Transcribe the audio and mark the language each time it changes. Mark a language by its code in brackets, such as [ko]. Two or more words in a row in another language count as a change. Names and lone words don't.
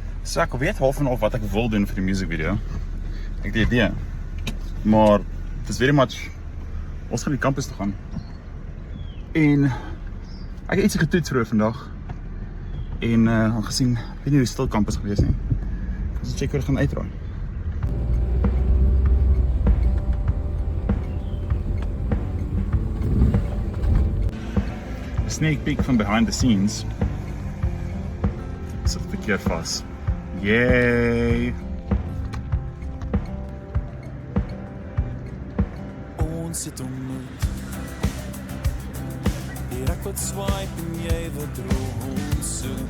[af] So ek weet half en half wat ek wil doen vir die [en] music video. [af] Ek het die idee. Maar het is [en] very much, [af] ons gaan die campus toe gaan. En ek het ietsie getoets vroeër vandag. En aangezien, ek weet nie hoe stil campus gewees nie. Ek gaan check hoe dit gaan uitdraai. [en] Sneak peek van behind the scenes. [af] Sit verkeerd vas. Yay! Ons het ontmoet. Hier ek wat swipe en jy wat rondsoek.